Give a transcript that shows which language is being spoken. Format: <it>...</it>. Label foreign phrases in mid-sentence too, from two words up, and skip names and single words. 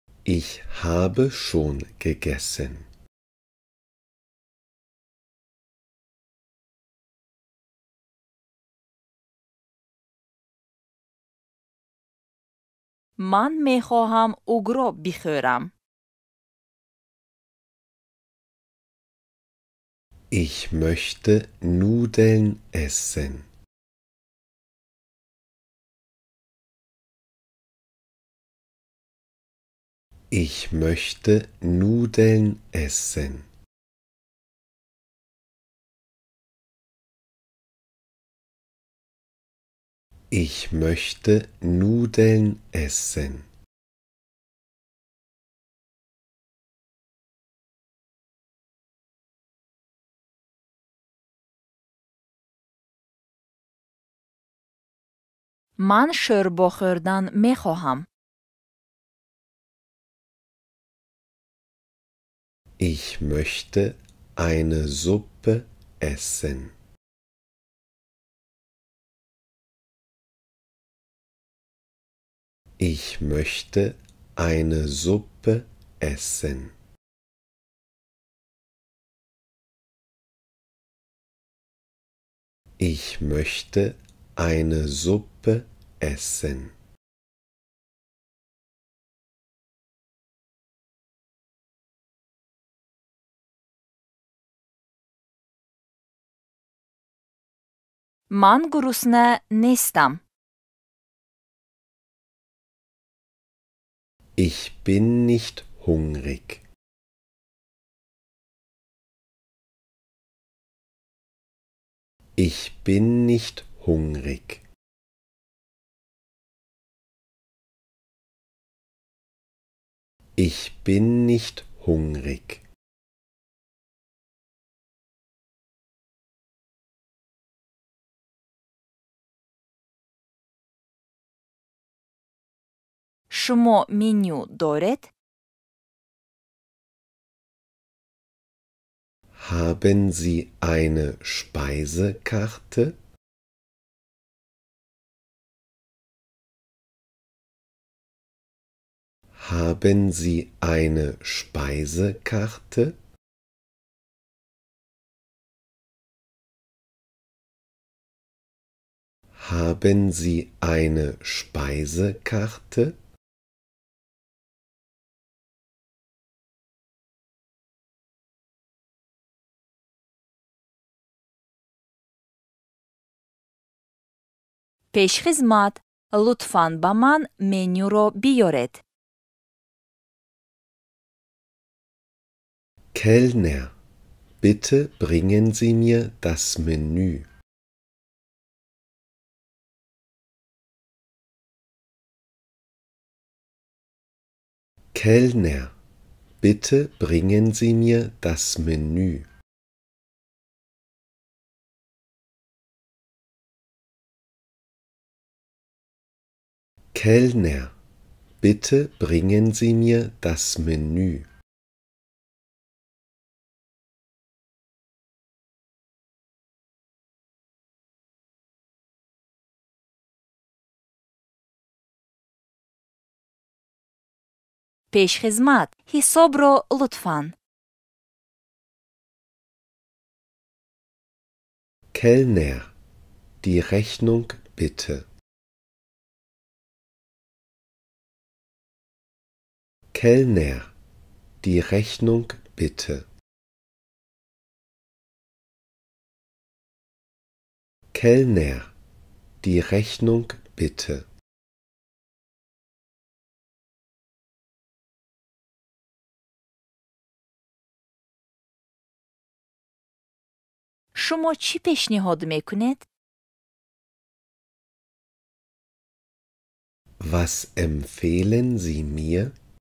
<de>Ich habe schon gegessen.</de> <fa>من میخواهم اوگرو بخورم.</fa> <de>Ich möchte Nudeln essen. Ich möchte Nudeln essen. Ich möchte Nudeln essen.</de> <fa>من شوربا خوردن میخواهم.</fa> <de>Ich möchte eine Suppe essen. Ich möchte eine Suppe essen. Ich möchte eine Suppe essen.</de> <fa>من گرسنه نیستم.</fa> <de>Ich bin nicht hungrig. Ich bin nicht hungrig. Ich bin nicht hungrig.</de> <fa>شما منیو دارید؟</fa> <de>Haben Sie eine Speisekarte? Haben Sie eine Speisekarte? Haben Sie eine Speisekarte?</de> <fa>پیشخدمت، لطفاً با من منیو رو بیارید.</fa> <de>Kellner, bitte bringen Sie mir das Menü. Kellner, bitte bringen Sie mir das Menü. Kellner, bitte bringen Sie mir das Menü.</de> <fa>پیشخدمت، حساب رو لطفاً.</fa> <de>Kellner, die Rechnung bitte. Kellner, die Rechnung bitte. Kellner, die Rechnung bitte.</de> <fa>شما چی پیشنهاد میکنید؟</fa> <de>Was empfehlen Sie mir?</de>